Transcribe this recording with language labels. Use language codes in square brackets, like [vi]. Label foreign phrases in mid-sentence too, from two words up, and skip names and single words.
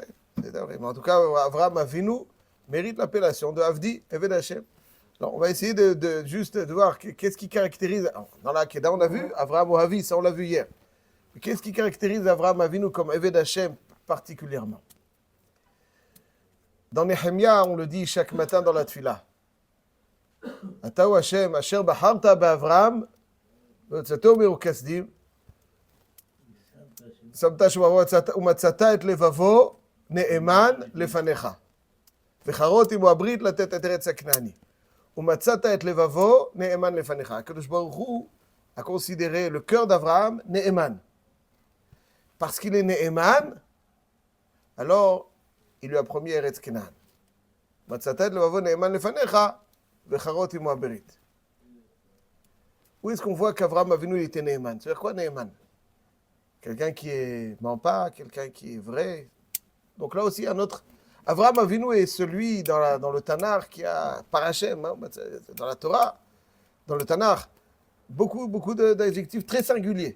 [fr] Mais en tout cas, Avraham Avinu mérite l'appellation de Avdi, [he] עבד השם. [fr] Alors, on va essayer de juste de voir qu'est-ce qui caractérise. Dans la Kedah, on a vu [he] אברהם אוהבי, [fr] ça on l'a vu hier. Mais qu'est-ce qui caractérise Avraham Avinu comme [he] עבד השם [fr] particulièrement? Dans Nehemia, on le dit chaque matin dans la Tfila. [he] אתה הוא השם אשר בחרת באברהם הוצאתו מאור כשדים. ומצאת את לבבו נאמן לפניך. וחרות עמו הברית לתת את ארץ הכנעני. ומצאת את לבבו נאמן לפניך. הקדוש ברוך הוא [fr] a considéré le cœur d'Abraham Ne'eman. Parce qu'il est Ne'eman, alors il lui a promis Eretz Canaan. [he] מצאת את לבבו נאמן לפניך, וחרות עמו הברית. [fr] Où est-ce qu'on voit qu'Avraham Avinu était Ne'eman? C'est-à-dire quoi Ne'eman? Quelqu'un qui ne ment pas, quelqu'un qui est vrai. Donc là aussi, un autre. Avraham Avinu est celui dans le Tanakh qui a, par Hachem, hein, dans la Torah, dans le Tanakh, beaucoup d'adjectifs très singuliers.